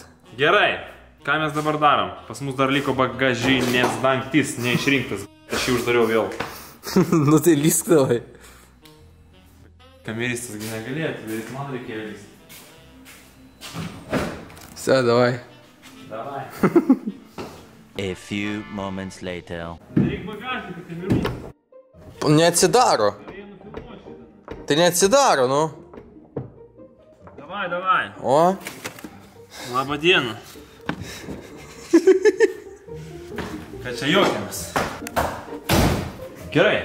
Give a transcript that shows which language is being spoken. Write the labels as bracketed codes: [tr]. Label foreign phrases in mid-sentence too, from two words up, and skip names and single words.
[lt] Gerai, ką mes dabar darom? Pas mus dar liko bagažinės dangtis, neišrinktas. Aš jį uždariau vėl. Nu tai lysk davai. Kameristas gi negalėtų, bet man reikėjo lyst. [ru] Все, давай. [lt] Davai. [en] A few moments later. [lt] Reik bagažinį, kamerų. Neatsidaro. Tai neatsidaro, nu. [ru] Davai, davai. [lt] O? Labą dieną. Ką čia juokiamės? Gerai.